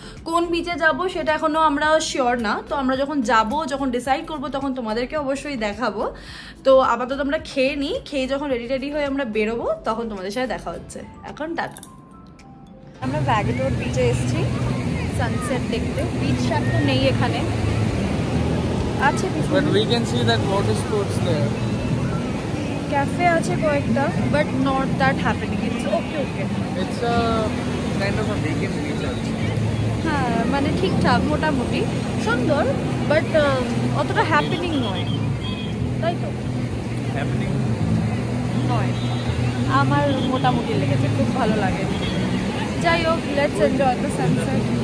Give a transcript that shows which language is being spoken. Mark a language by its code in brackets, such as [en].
[bn] কোন বিচে যাব সেটা এখনো আমরা শিওর না, তো আমরা যখন ডিসাইড করবো তখন তোমাদেরকে অবশ্যই দেখাবো। তো আপাতত আমরা খেয়ে নিই, খেয়ে যখন রেডি হয়ে আমরা বেরোবো তখন তোমাদের সাথে দেখা হচ্ছে। এখন টাটা। আমরা ভ্যাগেটোর বিচে এসেছি সানসেট দেখতে। বিচ শাক তো নেই এখানে, আছে পিছনে, [en] but we can see that water sports there. [bn] Cafe আছে কয়েকটা, [en] but not that happening. It's okay. It's a kind of a weekend beach actually. [bn] হ্যাঁ মানে ঠিকঠাক মোটামুটি সুন্দর, বাট অতটা হ্যাপেনিং নয়, তাই তো? [en] Happening [bn] নয়, আমার মোটামুটি লেগেছে, খুব ভালো লাগে। যাই হোক, [en] Let's enjoy the sunset.